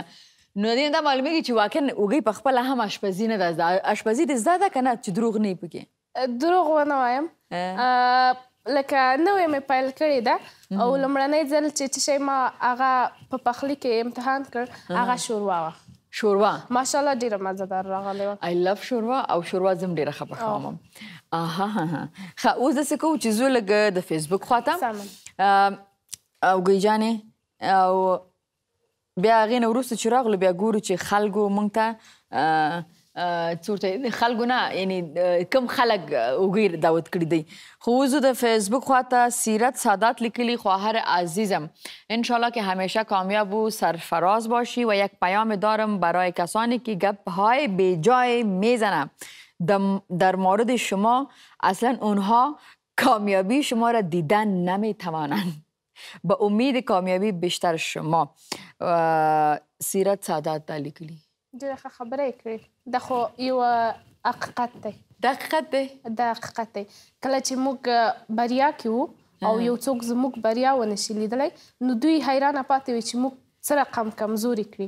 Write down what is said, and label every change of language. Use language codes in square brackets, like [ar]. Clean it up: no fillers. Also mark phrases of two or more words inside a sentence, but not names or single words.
[ps] نو دې دا معلومېږي چې واقعا اوږۍ په خپله هم اشپزي نه ده زده. اشپزي دې زده ده که نه چې دروغ نه یې پکې؟ دروغ ونه وایم. لکه نوې مې پیل کړې ده او لومړنی ځل چې څه شی ما هغه په پخلي کې امتحان کړ هغه شوروا وه. شوروا ماشاءالله ډېره مزهدار راغلی وه. [en] I love [ps] شوروا او شوروا زه هم ډېره ښه پخوم. ښه اوس داسې کوو چې زو لږ د فیسبوک خواته اوږۍ جانې او بیا هغې نه وروسته چې راغلو بیا ګورو چې خلکو موږ ته څه ورته خلکو نه یعنې کوم خلک اوږۍ دعوت کړي دی. خو اوس د فیسبوک خواته سیرت سادات لیکلی [fa] خواهر عزیزم انشالله که همیشه کامیاب و سرفراز باشی و یک پیام دارم برای کسانی که گپ‌های بیجای میزنم در مورد شما اصلا اونها کامیابی شما را دیدن نمیتوانند. به امید کامیابی بیشتر شما. [ps] سیرت سادات دا لیکلی. ډېره ښه خبره یې کړې. دا خو یوه حقیقت دی. دا حقیقت دی؟ دا حقیقت دی. کله چې موږ بریا کې وو او یو څوک زموږ بریا ونه شي لیدلی نو دوی حیرانه پاتې وي چې موږ څه رقم کمزوري کړي.